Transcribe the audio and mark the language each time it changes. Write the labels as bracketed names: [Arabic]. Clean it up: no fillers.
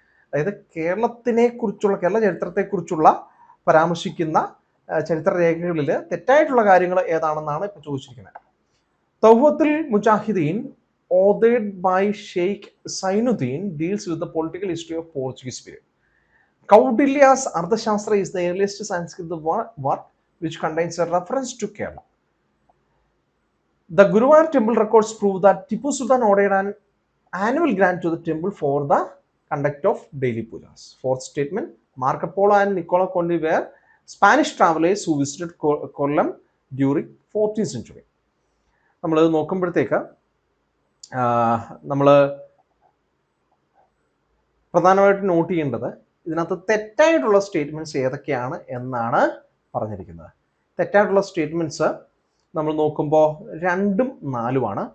[Malayalam] അതായത് കേരള ചരിത്രത്തെക്കുറിച്ചുള്ള പരാമർശിക്കുന്ന ചരിത്രരേഖകളിൽ തെറ്റായിട്ടുള്ള കാര്യങ്ങൾ ഏതാണെന്നാണ് ഇപ്പോൾ ചോദിച്ചിരിക്കുന്നത്. [English] തൗഹത്തുൽ Mujahideen ഓതേഡ് by Sheikh Zainuddin deals with the political history of Portuguese period. Kaudilya's Arthashastra is the earliest Sanskrit work which contains a reference to Kerala. The Guruvayur temple records prove that Tipu Sultan ordered an annual grant to the temple for the conduct of daily pujas. Fourth statement, Marco Polo and Nicola Conde were Spanish travelers who visited Kollam during 14th century. [Malayalam] നമ്മൾ നോക്കുമ്പോഴത്തേക്ക് നമ്മൾ പ്രധാനമായിട്ട് not ചെയ്യേണ്ടത് ഇതിനകത്ത് തെറ്റായിട്ടുള്ള statements ഏതൊക്കെയാണ് എന്നാണ് പറഞ്ഞിരിക്കുന്നത്. തെറ്റായിട്ടുള്ള സ്റ്റേറ്റ്മെന്റ്സ് നമ്മൾ നോക്കുമ്പോൾ 2ഉം 4ഉമാണ്.